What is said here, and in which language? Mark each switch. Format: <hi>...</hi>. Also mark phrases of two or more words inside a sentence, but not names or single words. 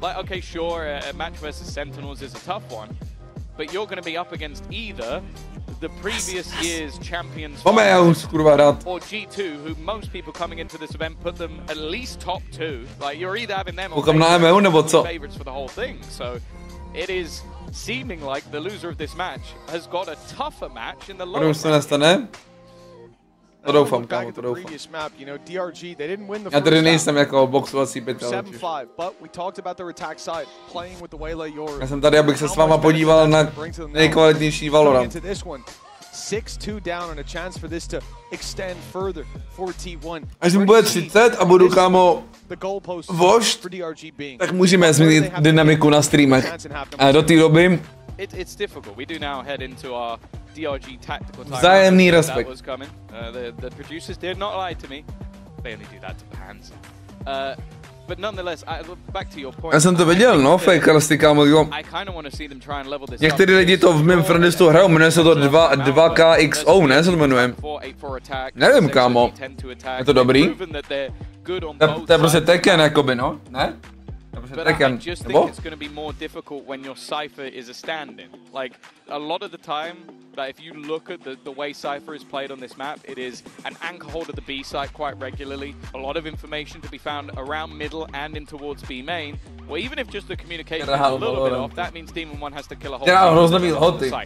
<en>Like, okay, sure, a match versus Sentinels is a tough one, but you're going to be up against either the previous year's champions or G2, who most people coming into this event put them at least top 2. Like, you're either having them or favorites for the whole thing. So it is seeming like the loser of this match has got a tougher match in the lower match.</en> <cs>To doufám, kámo, to doufám. Já tady nejsem jako boxovací pytel. Já jsem tady, abych se s váma podíval na nejkvalitnější Valorant.</cs> <en>6-2 down and a chance for this to extend further for T1.</en> <cs>Až mi bude 30 a budu, kámo, vošt, tak můžeme změnit dynamiku na streamech. A do té doby</cs> <en>it's difficult. We do now head into our DRG tactical time.</en> <cs>Vzájemný respekt.</cs> <en>The producers did not lie to me. They only do that to fans. But nonetheless, back to your point.</en> <cs>Já jsem to viděl, no, fakersty, kámo. Některý lidi to v mém friendistu hrajou, jmenuje se to 2KXO, ne, se to jmenuje. Nevím, kámo. Je to dobrý? To je prostě Tekken, jakoby, no, ne?</cs> <en>But I just think it's going to be more difficult when your Cypher is a stand-in. Like, a lot of the time, like, if you look at the way Cypher is played on this map, it is an anchor hold of the B site quite regularly, a lot of information to be found around middle and in towards B main, or even if just the communication is a little bit off, that means Demon 1 has to kill a whole site.</en>